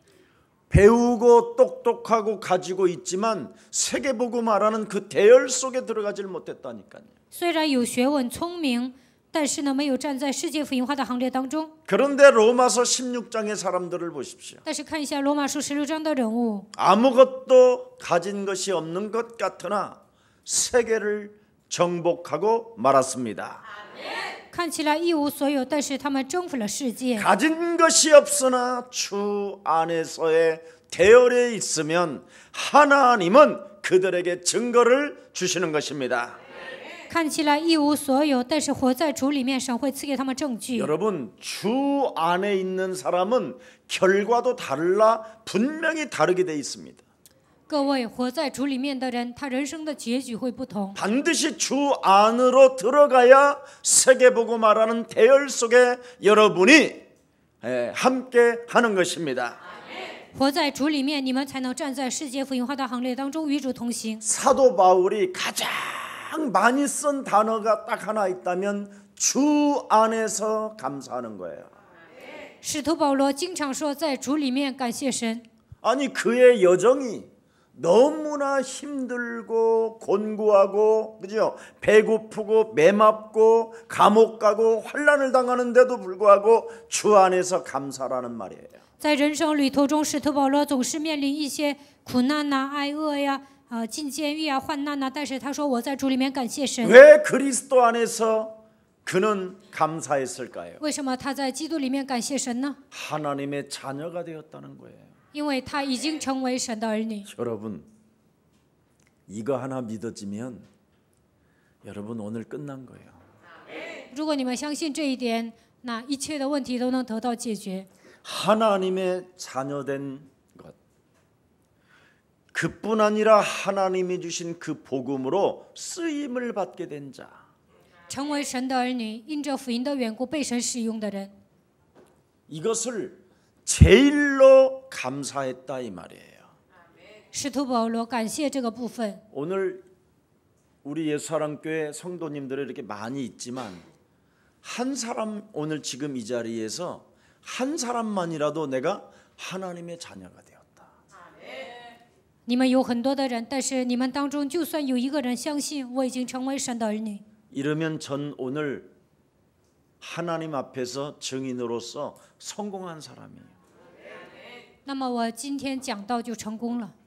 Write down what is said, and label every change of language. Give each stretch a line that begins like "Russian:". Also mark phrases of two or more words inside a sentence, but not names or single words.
Korean: 배우고 똑똑하고 가지고 있지만 세계복음화라는 그 대열 속에 들어가질 못했다니까요.
Chinese: 虽然有学问、聪明，但是呢，没有站在世界福音化的行列当中。
Korean: 그런데 로마서 16장의 사람들을 보십시오.
Chinese: 但是看一下罗马书16章的人物，
Korean: 아무것도 가진 것이 없는 것 같으나 세계를 정복하고 말았습니다.
Chinese: 看起来一无所有，但是他们征服了世界。
Korean: 가진 것이 없으나 주 안에서의 대열에 있으면 하나님은 그들에게 증거를 주시는 것입니다.
Chinese: 看起来一无所有，但是活在主里面，神会赐给他们证据。
Korean: 여러분, 주 안에 있는 사람은 결과도 달라 분명히 다르게 돼 있습니다.
Chinese: 各位，活在主里面的人，他人生的结局会不同。
Korean: 반드시 주 안으로 들어가야 세계복음화라는 대열 속에 여러분이 함께 하는 것입니다.
Chinese: 活在主里面，你们才能站在世界福音化的行列当中，与主同行。
Korean: 사도 바울이 가장 많이 쓴 단어가 딱 하나 있다면 주 안에서 감사하는 거예요.
Chinese: 使徒保罗经常说，在主里面感谢神。
Korean: 아니 그의 여정이 너무나 힘들고 곤고하고 그죠? 배고프고 매맞고 감옥 가고 환난을 당하는데도 불구하고 주 안에서 감사라는 말이에요.
Chinese: 在人生旅途中，使徒保罗总是面临一些苦难呐、挨饿呀、进监狱啊、患难呐，但是他说我在主里面感谢神。
Korean: 왜 그리스도 안에서 그는 감사했을까요?
Chinese: 为什么他在基督里面感谢神呢？
Korean: 하나님의 자녀가 되었다는 거예요.
Chinese: 因为他已经成为神的儿女。
Korean: 여러분, 이거 하나 믿어지면 여러분 오늘 끝난 거예요.
Chinese: 如果你们相信这一点，那一切的问题都能得到解决。
Korean: 하나님의 자녀된 것, 그뿐 아니라 하나님이 주신 그 복음으로 쓰임을 받게 된 자,
Chinese: 成为神的儿女，因着福音的缘故被神使用的人，
Korean: 이것을 제일로 감사했다 이 말이에요.
Chinese: 使徒保罗感谢这个部分。
Korean: 오늘 우리 예수사랑교회 성도님들이 이렇게 많이 있지만 한 사람 오늘 지금 이 자리에서 한 사람만이라도 내가 하나님의 자녀가 되었다.
Chinese: 你们有很多的人，但是你们当中就算有一个人相信我已经成为神的儿女，
Korean: 이러면 전 오늘 하나님 앞에서 증인으로서 성공한 사람이에요.
Chinese: 那么我今天讲道就成功了。